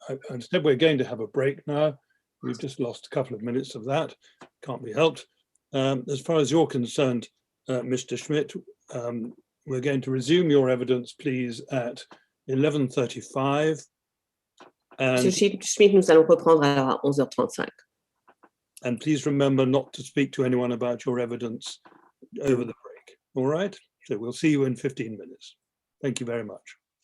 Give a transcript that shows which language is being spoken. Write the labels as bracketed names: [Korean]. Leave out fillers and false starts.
[English] Instead, we're going to have a break now. We've just lost a couple of minutes of that. Can't be helped. As far as you're concerned, Mr. Schmidt, we're going to resume your evidence, please, at 11:35. [French] Monsieur Schmidt, nous allons reprendre à 11h35. [English] And please remember not to speak to anyone about your evidence over the break. All right. So we'll see you in 15 minutes. Thank you very much.